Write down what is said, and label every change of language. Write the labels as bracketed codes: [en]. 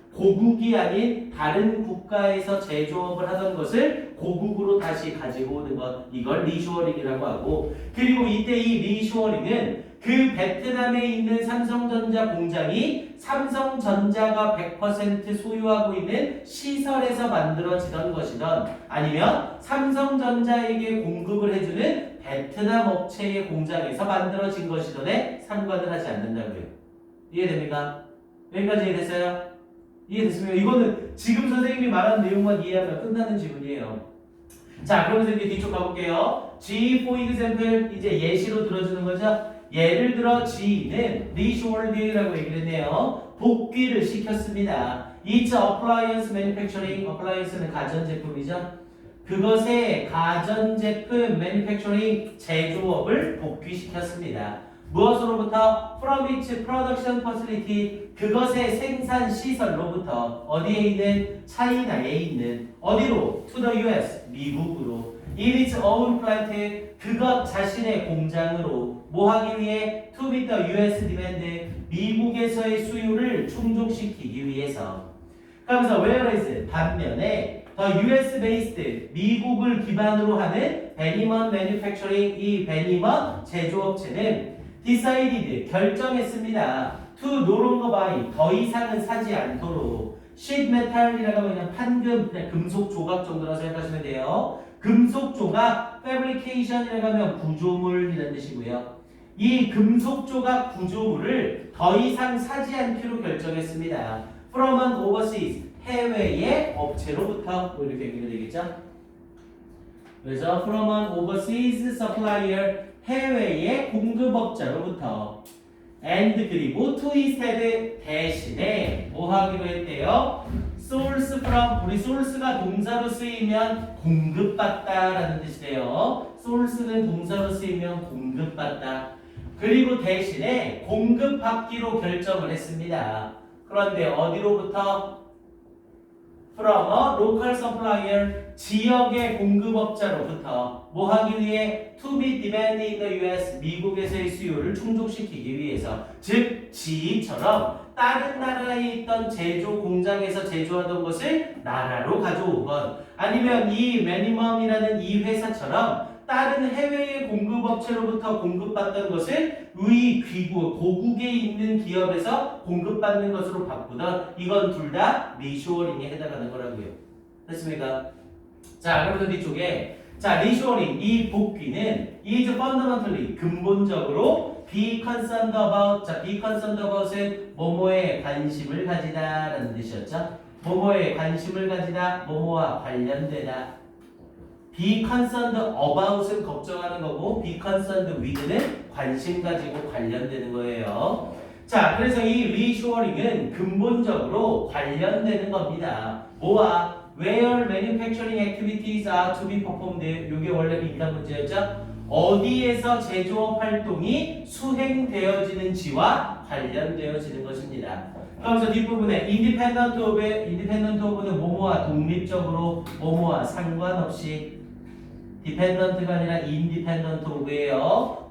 [ko] 고국이 아닌 다른 국가에서 제조업을 하던 것을 고국으로 다시 가지고 오는 것, 이걸 리쇼어링이라고 하고, 그리고 이때 이 리쇼어링은 그 베트남에 있는 삼성전자 공장이 삼성전자가 100% 소유하고 있는 시설에서 만들어지던 것이든 아니면 삼성전자에게 공급을 해주는 베트남 업체의 공장에서 만들어진 것이든에 상관을 하지 않는다고요. 이해됩니까? 여기까지 이해됐어요? 이해됐습니까? 이거는 지금 선생님이 말한 내용만 이해하면 끝나는 지문이에요. 자, 그러면서 이제 뒤쪽 가볼게요. [en] G for example, [ko] 이제 예시로 들어주는 거죠. 예를 들어 G는 reshored라고 얘기를 했네요. 복귀를 시켰습니다. [en] It's appliance manufacturing, [ko] appliance는 가전제품이죠. 그것의 가전제품 manufacturing 제조업을 복귀시켰습니다. 무엇으로부터? [en] From its production facility, [ko] 그것의 생산 시설로부터 어디에 있는? 차이나에 있는 어디로? [en] To the US, [ko] 미국으로. [en] In its own plant, [ko] 그것 자신의 공장으로 뭐 하기 위해? [en] To meet the US demand, [ko] 미국에서의 수요를 충족시키기 위해서. 그러면서 whereas 반면에 [en] the US based, [ko] 미국을 기반으로 하는 베니먼 매뉴팩처링, 이 베니먼 제조업체는 decided, 결정했습니다. [en] to no longer buy, [ko] 더 이상은 사지 않도록. sheet metal이라고 하면 그냥 판금, 그냥 금속 조각 정도라 생각하시면 돼요. 금속 조각, fabrication이라고 하면 구조물이라는 뜻이고요. 이 금속 조각 구조물을 더 이상 사지 않기로 결정했습니다. [en] from an overseas, [ko] 해외의 업체로부터, 뭐 이렇게 얘기가 되겠죠? 그래서 [en] from an overseas supplier, [ko] 해외의 공급업자로부터. and 그리고 [en] to instead, [ko] 대신에 뭐 하기로 했대요? [en] source from, [ko] 우리 source가 동사로 쓰이면 공급받다 라는 뜻이래요. source는 동사로 쓰이면 공급받다. 그리고 대신에 공급받기로 결정을 했습니다. 그런데 어디로부터? [en] From a local supplier, [ko] 지역의 공급업자로부터 뭐 하기 위해? [en] To meet demand in the US, [ko] 미국에서의 수요를 충족시키기 위해서. 즉, 지처럼 다른 나라에 있던 제조 공장에서 제조하던 것을 나라로 가져온 것, 아니면 이 매니멈이라는 이 회사처럼 다른 해외의 공급업체로부터 공급받던 것을 의 귀국, 고국에 있는 기업에서 공급받는 것으로 바꾸던, 이건 둘 다 리쇼어링에 해당하는 거라고요. 됐습니까? 자, 그러면 뒤쪽에 자, 리쇼어링, 이 복귀는 [en] is fundamentally, [ko] 근본적으로 [en] be concerned about, [ko] 자, be concerned about은 뭐뭐에 관심을 가지다 라는 뜻이었죠. 뭐뭐에 관심을 가지다, 뭐뭐와 관련되다. [en] be concerned about [ko] 은 걱정하는 거고, [en] be concerned with [ko] 는 관심 가지고 관련되는 거예요. 자, 그래서 이 reshoring은 근본적으로 관련되는 겁니다. 뭐와? [en] Where manufacturing activities are to be performed. [ko] 이게 원래 민간 문제였죠. 어디에서 제조업 활동이 수행되어지는지와 관련되어지는 것입니다. 그러면서 뒷부분에 [en] independent of [ko] 는 뭐뭐와 독립적으로, 뭐뭐와 상관없이. dependent가 아니라 [en] independent of [ko] 예요.